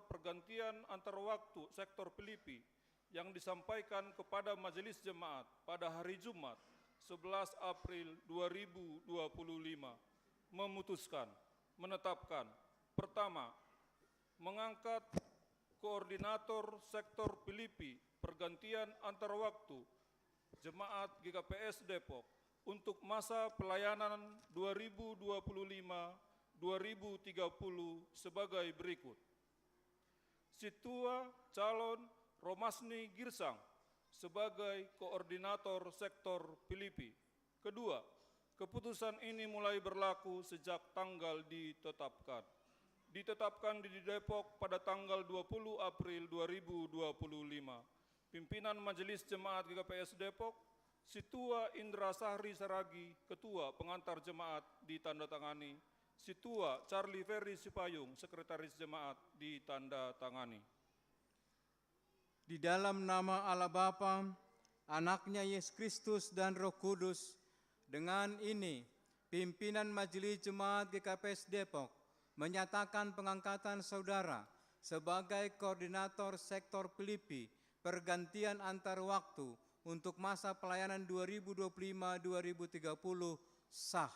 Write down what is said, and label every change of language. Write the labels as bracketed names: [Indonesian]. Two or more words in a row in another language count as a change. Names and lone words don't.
[Indonesian] pergantian antar waktu sektor Filipi yang disampaikan kepada Majelis Jemaat pada hari Jumat 11 April 2025 memutuskan, menetapkan, pertama, mengangkat koordinator sektor Filipi pergantian antar waktu Jemaat GKPS Depok untuk masa pelayanan 2025-2030 sebagai berikut. Situa calon Romasni Girsang sebagai koordinator sektor Filipi. Kedua, keputusan ini mulai berlaku sejak tanggal ditetapkan. Ditetapkan di Depok pada tanggal 20 April 2025. Pimpinan Majelis Jemaat GKPS Depok, Situa Indra Sahri Saragi, Ketua Pengantar Jemaat, ditandatangani Situa Charlie Ferry Sipayung, Sekretaris Jemaat, ditandatangani. Di dalam nama Allah Bapa, Anaknya Yesus Kristus dan Roh Kudus, dengan ini pimpinan Majelis Jemaat GKPS Depok menyatakan pengangkatan saudara sebagai Koordinator Sektor Filipi pergantian antar waktu untuk masa pelayanan 2025-2030 sah.